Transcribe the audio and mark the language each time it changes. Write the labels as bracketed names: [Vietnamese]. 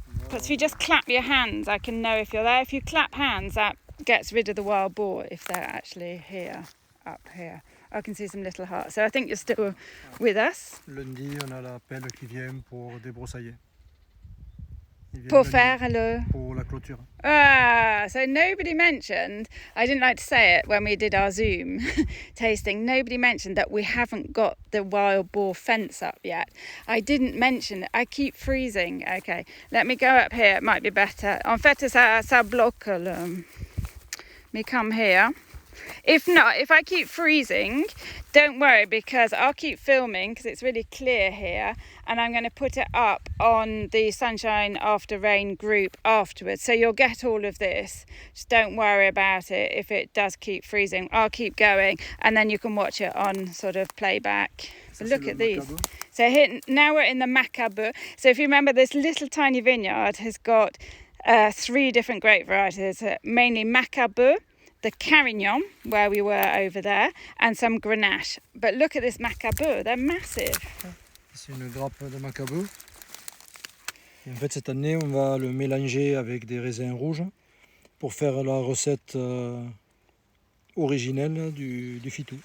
[English] But if you just clap your hands, I can know if you're there. If you clap hands, that gets rid of the wild boar if they're actually here, up here. I can see some little hearts. So I think you're still with us. [French] Lundi, on a la pelle qui vient pour débroussailler. Pour faire pour la clôture. [English] So nobody mentioned, I didn't like to say it when we did our Zoom tasting, nobody mentioned that we haven't got the wild boar fence up yet. I didn't mention it. I keep freezing. Okay, let me go up here. It might be better. [French] En fait, ça bloque. [English] Me come here. If not, if I keep freezing, don't worry because I'll keep filming because it's really clear here and I'm going to put it up on the Sunshine After Rain group afterwards. So you'll get all of this. Just don't worry about it if it does keep freezing. I'll keep going and then you can watch it on sort of playback. So look at these. So here, now we're in the macabre. So if you remember, this little tiny vineyard has got 3 different grape varieties, mainly macabre, the Carignan, where we were over there, and some Grenache. But look at this macabre, they're massive. [French] C'est une grappe de macabre. Et en fait, cette année, on va le mélanger avec des raisins rouges pour faire la recette originelle du fitou.